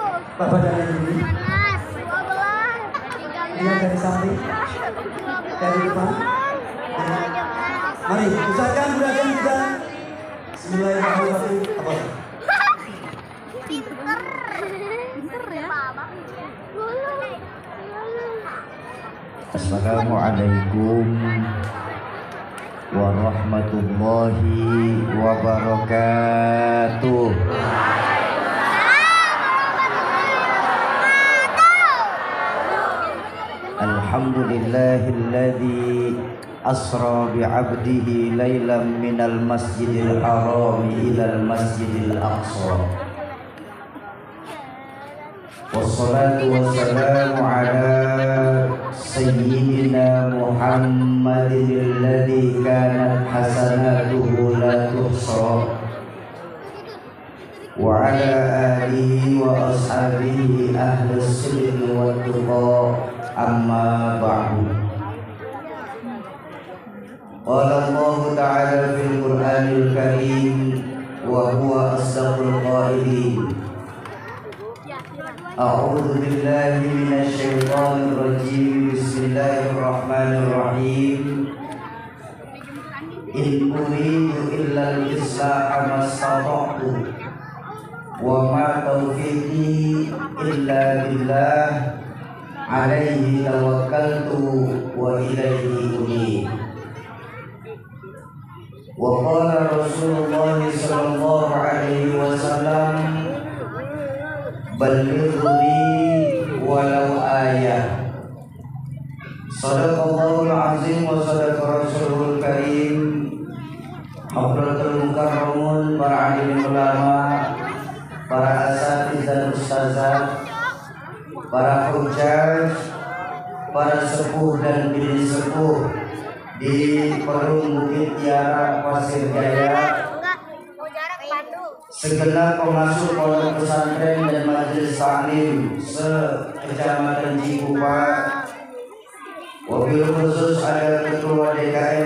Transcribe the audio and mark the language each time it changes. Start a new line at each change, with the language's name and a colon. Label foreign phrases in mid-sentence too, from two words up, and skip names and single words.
Indonesian: Bapak dari sini. Lihat dari samping. Dari depan. Mari, usahakan gerakan kita.
Arabic: بسم الله الرحمن الرحيم.
Indonesian: Apa? Pinter ya.
Arabic: السلام عليكم ورحمة الله وبركاته. الحمد لله الذي أسرى بعبده ليلا من المسجد الحرام إلى المسجد الأقصى. والصلاة والسلام على سيدنا محمد الذي كانت حسناته لا تحصى وعلى آله وأصحابه أهل الصدق والتقى أما بعد. قال الله تعالى في القرآن الكريم وهو أصدق القائلين. أعوذ بالله من الشيطان الرجيم. بسم الله الرحمن الرحيم. إن أريد إلا الإصلاح ما استطعت وما توفيقي إلا بالله عليه توكلت وإليه أنيب. وقال رسول الله صلى الله عليه وسلم بلغني ولو آية. صدق الله العظيم وصدق رسوله الكريم. حضرات المكرمون,
Indonesian: para alim ulama, para asatidzah dan ustazah, para hujjaj, para sepuh dan bini sepuh di Perum Bukit Tiara Pasir Jaya, segenap pengasuh pondok pesantren dan majelis taklim se-Kecamatan Cikupa,
Arabic: وبالخصوص
Indonesian: ada Ketua DKM